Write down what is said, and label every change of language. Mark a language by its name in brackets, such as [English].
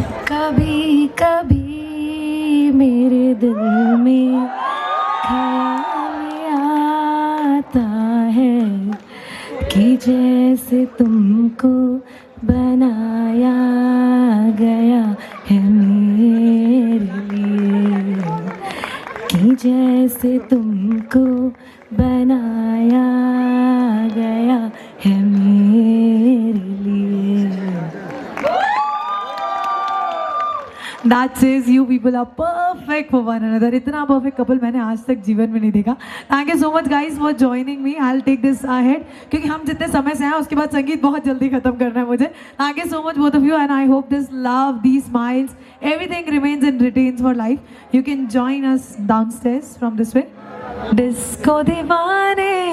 [Hindi] कभी कभी मेरे दिल में ख्याल आता है कि जैसे तुमको बनाया गया है मेरे लिए, कि जैसे तुमको बनाया गया है मेरे लिए. [English] That says you people are perfect for one another. [Hindi] इतना perfect couple मैंने आज तक जीवन में नहीं देखा. [English] Thank you so much guys for joining me. I'll take this ahead [Hindi] क्योंकि हम जितने समय से हैं उसके बाद संगीत बहुत जल्दी खत्म करना है मुझे. [English] Thank you so much both of you and I hope this love, these smiles, everything remains and retains for life. You can join us downstairs from this way. [Hindi] Disco दीवाने.